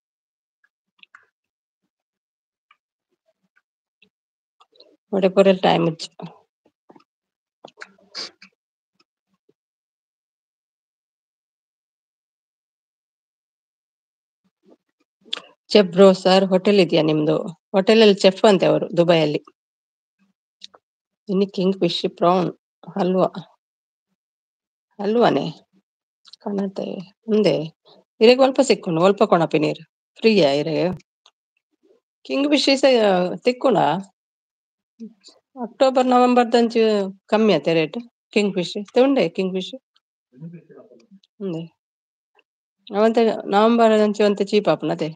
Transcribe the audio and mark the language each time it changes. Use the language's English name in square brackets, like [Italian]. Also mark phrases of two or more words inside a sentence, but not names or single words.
[Tulu] ಒಡೆ ಪೊರೆಲ್ ಟೈಮ್ ಇಜ್ಜಿ. [English] chef bro sir, [Kannada] ಹೋಟೆಲ್ ಇದೆಯಾ ನಿಮ್ದು? ಹೋಟೆಲ್ ಅಲ್ಲಿ ಚೆಫ್ ಅಂತೆ ಅವರು, ದುಬೈಯಲ್ಲಿ. ಇನ್ನು [English] king fish prawn [Kannada] ಹಲ್ವಾ. ಹಲ್ವಾನೆ ಕಾಣತ್ತೆ ಮುಂದೆ. [Tulu] ಇರೆಗ್ ಒಲ್ಪ ಸಿಕ್ಕುಂಡು, ಒಲ್ಪ ಕೊಣಪಿ ನೀರು ಫ್ರೀಯಾ ಇರೆ? [English] king fish [Tulu] ತಿಕ್ಕುಂಡ ಅಕ್ಟೋಬರ್ ನವೆಂಬರ್ ದಂಚ ಕಮ್ಮಿ ಆತೆ ರೇಟ್. [English] king fish [Tulu] ಉಂಡೆ [English] king fish [Tulu] ಉಂದೆ ಅವಂತ ನವೆಂಬರ್ ದಂಚ ಒಂತೆ ಚೀಪ್ ಆಪುನ ಅತೆ.